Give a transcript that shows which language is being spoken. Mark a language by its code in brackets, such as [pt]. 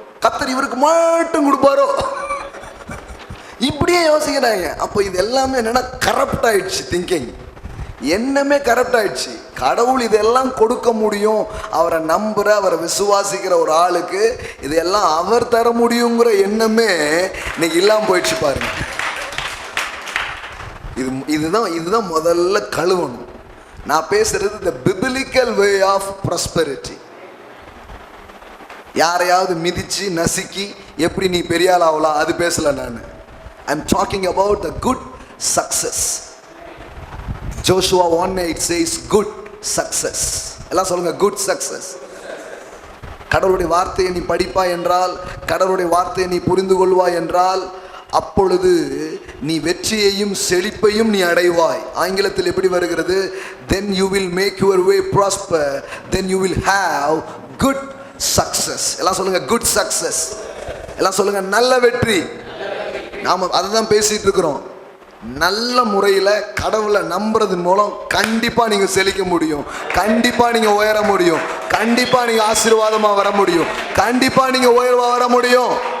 [ta] கர்த்தர் இவருக்கு மட்டும் கொடுப்பாரோ? இப்படியே யோசிக்கிறாங்க. அப்போ இது எல்லாமே என்னன்னா கரப்ட் ஆயிடுச்சு திங்கிங். எண்ணமே கரெக்ட் ஆயிடுச்சு. கடவுள் இதெல்லாம் கொடுக்க முடியும், அவரை நம்புற அவரை விசுவாசிக்கிற ஒரு ஆளுக்கு இதெல்லாம் அவர் தர முடியுங்கிற எண்ணமே இன்னைக்கு இல்லாம போயிடுச்சு பாருங்க. இதுதான் முதல்ல கழுவணும். நான் பேசுறது [en] the biblical way of prosperity. [ta] யாரையாவது மிதிச்சு நசுக்கி எப்படி நீ பெரிய ஆள் ஆகலாம் அது பேசல நான். [en] I'm talking about the good success. Joshua 1:8 says good success. [ta] எல்லாம் சொல்லுங்க [en] good success. [ta] கடவுளுடைய வார்த்தையை நீ படிப்பாய் என்றால், கடவுளுடைய வார்த்தையை நீ புரிந்து கொள்வாய் என்றால், அப்பொழுது நீ வெற்றியையும் செழிப்பையும் நீ அடைவாய். ஆங்கிலத்தில் எப்படி வருகிறது? [en] then you will make your way prosper, then you will have good success. [ta] எல்லாம் சொல்லுங்க [en] good success. [ta] எல்லாம் சொல்லுங்க நல்ல வெற்றி. நாம அதை தான் பேசிட்டு இருக்கிறோம். நல்ல முறையில் கடவுளை நம்புறதன் மூலம் கண்டிப்பா நீங்க செழிக்க முடியும், கண்டிப்பா நீங்க உயர முடியும், கண்டிப்பா நீங்க ஆசீர்வாதமா வர முடியும், கண்டிப்பா நீங்க உயர்வா வர முடியும்.